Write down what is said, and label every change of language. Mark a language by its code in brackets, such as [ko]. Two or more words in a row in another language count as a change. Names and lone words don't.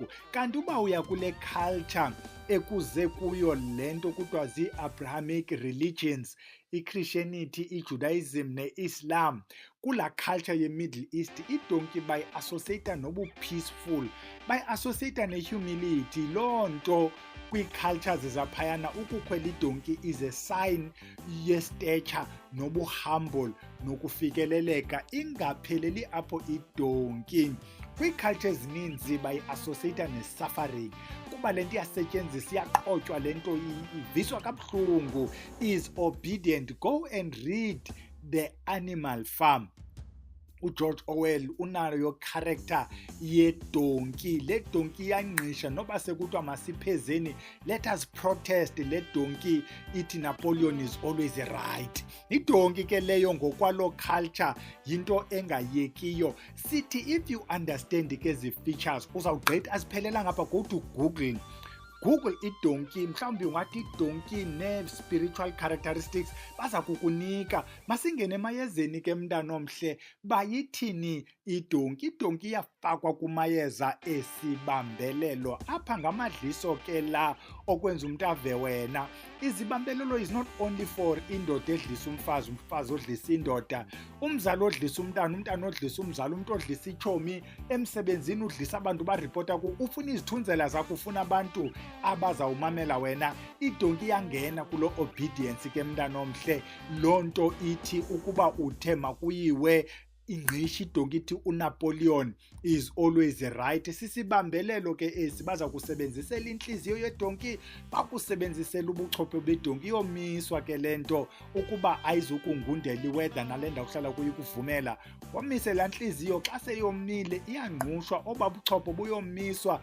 [xh] Kanti uba uya kule culture ekuze kuyo le nto kuthiwa zii-Abrahamic religions, iChristianity, iJudaism ne-Islam, kulaa culture ye-Middle East idonki bayi-associata nobu-peaceful, bayi-associata ne-humility. Loo nto kwii-cultures zaphayana ukukhwela idonki [en] is a sign [xh] ye-stature nobu-humble nokufikeleleka. Ingapheleli apho idonki. Kwii-culture ezininzi bayi-associata ne-suffering, kuba le nto iyasetyenziswa, iyaqhotywa le nto, iviswa kabuhlungu. [en] Is obedient. Go and read The Animal Farm. [xh] uGeorge Orwell unayo character yedonki. Le donki iyangqisha noba sekuthiwa masiphezeni, [en] let us protest. [xh] Le donki ithi Napoleon [en] is always right. [xh] Idonki ke leyo ngokwalo culture yinto engayekiyo. Sithi [en] if you understand [xh] ke ezi features uzawugqitha asiphelela ngapha, [en] go to Google [xh] idonki, mhlawumbi ungathi idonki ne-spiritual characteristics baza kukunika. Masingene emayezeni ke mntana omhle, bayithini idonki? Idonki iyafakwa kumayeza esibambelelo. Apha ngamadliso ke la okwenza umntu ave wena. Izibambelelo [en] is not only for [xh] indoda edlisa umfazi, umfazi odlisa indoda, umzali odlisa umntana, umntana odlisa umzali, umntu odlisa itshomi, emsebenzini udlisa abantu baripota ku, ufuna izithunzela zakho, ufuna abantu abazawumamela wena. Idonki iyangena kulo obedience ke mntana omhle. Loo nto ithi ukuba uthe makuyiwe ingqishi idonki ithi uNapoleon [en] is always right. [xh] Sisibambelelo ke esi, baza kusebenzisela inhliziyo yedonki, bakusebenzisela ubuchophe bedonki. Iyomiswa ke le nto ukuba ayizukungundela iweather nale ndawo uhlala kuyo ikuvumela. Wamise laa nhliziyo, xa seyomile iyangqushwa, oba buchopho buyomiswa.